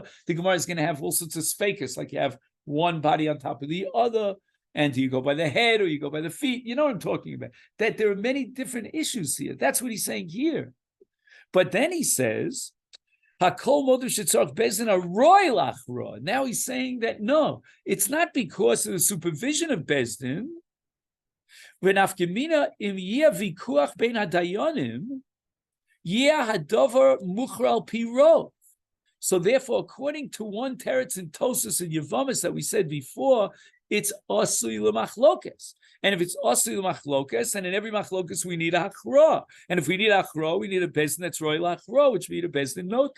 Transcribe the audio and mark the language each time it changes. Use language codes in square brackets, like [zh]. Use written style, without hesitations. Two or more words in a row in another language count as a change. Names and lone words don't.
[en] The Gemara is going to have all sorts of sfekas, like you have one body on top of the other, and do you go by the head or you go by the feet? You know what I'm talking about. That there are many different issues here. That's what he's saying here. But then he says, [he] הכל מודו שצריך בית דין הראוי להכריע. [en] Now he's saying that no, it's not because of the supervision of Bezdin. [he] ונפקא מינה אם יהא ויכוח בין הדיינים, יהא הדבר מוכרע פי רוב. [en] So therefore, according to one teretz in Tosas and Yevamis that we said before, it's [he] עשוי למחלוקת. [en] And if it's [he] עשוי למחלוקת, [en] and in every machlokas we need a hachra. And if we need a hachra, we need a bezdin that's [he] ראוי להכריע, [en] which we need a [he] בית דין נוטה.